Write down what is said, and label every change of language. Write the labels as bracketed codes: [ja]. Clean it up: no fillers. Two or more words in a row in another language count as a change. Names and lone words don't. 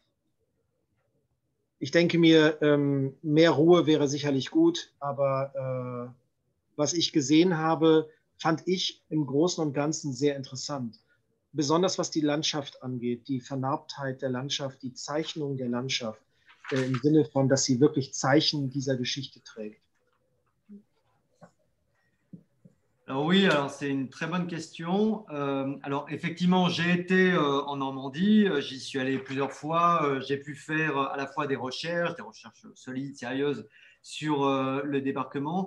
[de] Ich denke mir, mehr Ruhe wäre sicherlich gut, aber was ich gesehen habe, fand ich im Großen und Ganzen sehr interessant. Besonders was die Landschaft angeht, die Vernarbtheit der Landschaft, die Zeichnung der Landschaft, im Sinne von, dass sie wirklich Zeichen dieser Geschichte trägt. [fr] Alors oui, alors c'est une très bonne question. Alors effectivement, j'ai été en Normandie, j'y suis allé plusieurs fois, j'ai pu faire à la fois des recherches solides, sérieuses sur le débarquement.